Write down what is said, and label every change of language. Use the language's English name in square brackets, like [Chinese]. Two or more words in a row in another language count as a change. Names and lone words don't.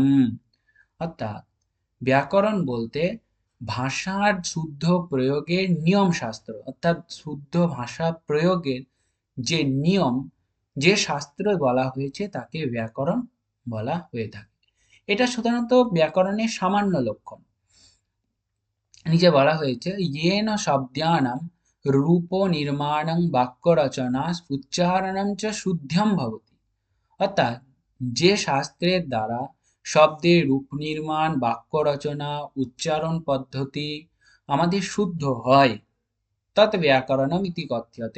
[Bangla] অর্থাৎ ব্যাকরণ বলতে ভাষার শুদ্ধ প্রয়োগের নিয়ম শাস্ত্র, অর্থাৎ শুদ্ধ ভাষা প্রয়োগের যে নিয়ম, যে শাস্ত্র বলা হয়েছে তাকে ব্যাকরণ বলা হয়ে থাকে। এটা সাধারণত ব্যাকরণের সামান্য লক্ষণ। নিচে বলা হয়েছে [Sanskrit] येन शब्दानां रूप निर्माणं বাক্য রচনা উচ্চারণং চ শুদ্ধম ভবতি। [Bangla] অর্থাৎ যে শাস্ত্রের দ্বারা শব্দের রূপ নির্মাণ, বাক্য রচনা, উচ্চারণ পদ্ধতি আমাদের শুদ্ধ হয়, [Sanskrit] তৎ ব্যাকরণম ইতি কথ্যতে।